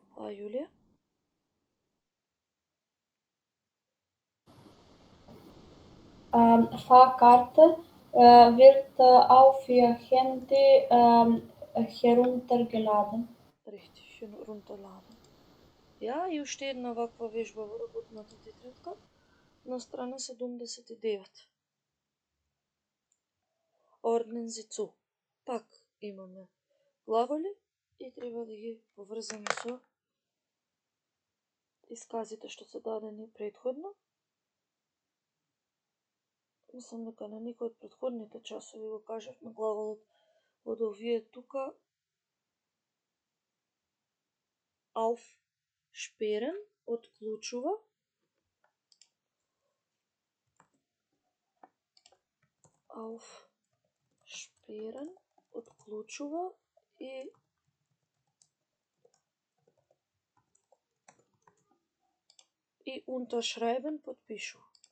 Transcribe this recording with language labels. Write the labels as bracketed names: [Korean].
[German] Julia? Fahrkarte wird auf Ihr Handy heruntergeladen. Richtig, herunterladen. [Macedonian] Ja, и уште една ваква вежба во работната тетрадка на страна 79. [German] Ordnen Sie zu. [Macedonian] Пак имаме глаголи и треба да ги поврзаме со исказите што се дадени претходно. Мислам дека на некој од претходните часови го кажавме глаголот од овие тука. Aufsperren, отклучува. Aufsperren, отклучува и unterschreiben, подпишува.